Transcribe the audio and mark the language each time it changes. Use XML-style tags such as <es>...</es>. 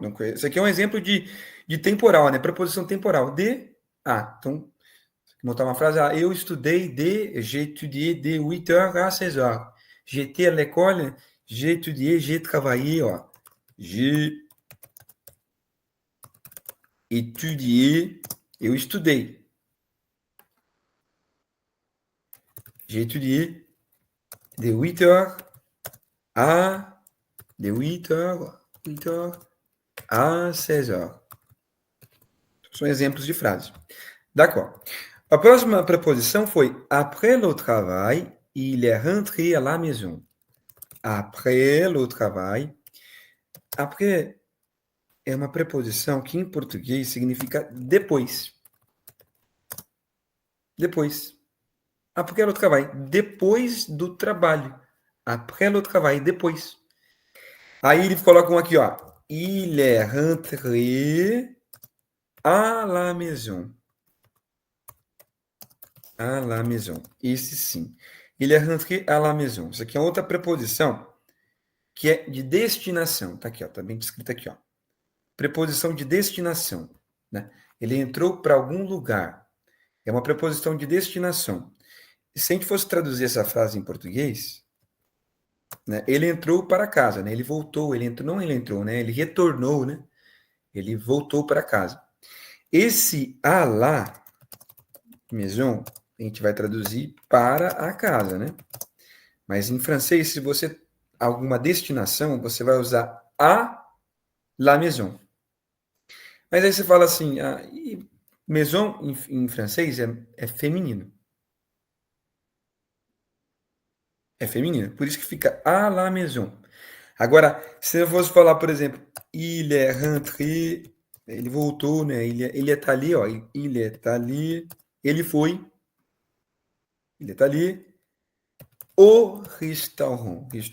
<pt>Donc, esse aqui é um exemplo de temporal, né? Preposição temporal. De a. Então, montar uma frase, eu estudei</pt> <fr>j'ai étudié de 8h à 16h. J'étais à l'école, j'ai étudié, j'ai travaillé, ó. J'ai étudié,</fr> <pt>eu estudei.</pt> <fr>J'ai étudié de 8h à de 8h à 16h.</fr> <pt>São exemplos de frases. D'accord. A próxima preposição foi</pt> <fr>après le travail, il est rentré à la maison. Après le travail.</fr> <pt>Après é uma preposição que em português significa depois.</pt> <fr>Depois. Après le travail.</fr> <pt>Depois do trabalho.</pt> <fr>Après le travail. Depois.</fr> <pt>Aí eles colocam aqui, ó.</pt> <fr>Il est rentré à la maison. À la maison.</fr> <pt>Esse sim.</pt> <fr>Il est rentré à la maison.</fr> <pt>Isso aqui é outra preposição que é de destinação. Tá aqui, ó. Tá bem escrito aqui, ó. Preposição de destinação, né? Ele entrou para algum lugar. É uma preposição de destinação. E se a gente fosse traduzir essa frase em português, né? Ele entrou para casa, né? Ele voltou, ele entrou, não ele entrou, né? Ele retornou, né? Ele voltou para casa. Esse</pt> <fr>à la maison,</fr> <pt>a gente vai traduzir para a casa, né? Mas em francês, se você alguma destinação, você vai usar</pt> <fr>à la maison.</fr> <pt>Mas aí você fala assim, maison em francês é feminino. É feminino. Por isso que fica</pt> <fr>à la maison.</fr> <pt>Agora, se eu fosse falar, por exemplo,</pt> <fr>il est rentré,</fr> <pt>ele voltou, né?</pt> <fr>Ele est allé, ó. Il est allé,</fr> <pt>ele foi.</pt> <fr>Il est allé au restaurant.</fr>